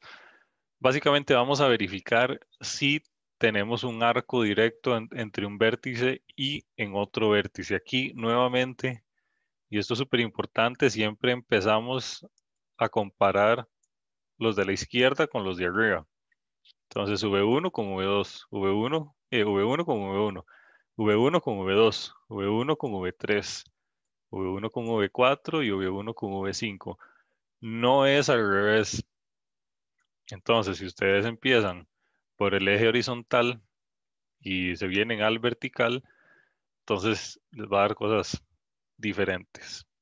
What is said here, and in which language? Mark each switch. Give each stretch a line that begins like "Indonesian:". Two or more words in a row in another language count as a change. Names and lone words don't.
Spanish: Básicamente vamos a verificar si tenemos un arco directo entre un vértice y en otro vértice. Aquí, nuevamente, y esto es súper importante, siempre empezamos a comparar los de la izquierda con los de arriba. Entonces, V1 con V2, V1 con V1, V1 con V2, V1 con V3, V1 con V4 y V1 con V5. No es al revés. Entonces, si ustedes empiezan por el eje horizontal y se vienen al vertical, entonces les va a dar cosas diferentes.